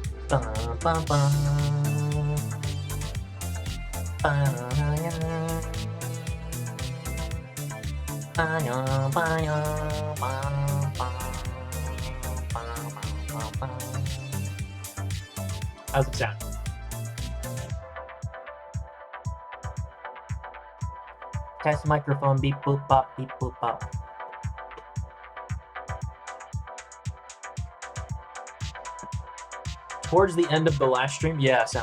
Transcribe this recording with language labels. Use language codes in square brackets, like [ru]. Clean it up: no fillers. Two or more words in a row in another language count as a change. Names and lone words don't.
[en] Bum, bum, bum. Ba-ya. Ba-ya, ba-ya, ba, ba, ba, ba, ba. How's it sound? Test microphone, beep boop bop, beep boop bop. Towards the end of the last stream, yeah, sound.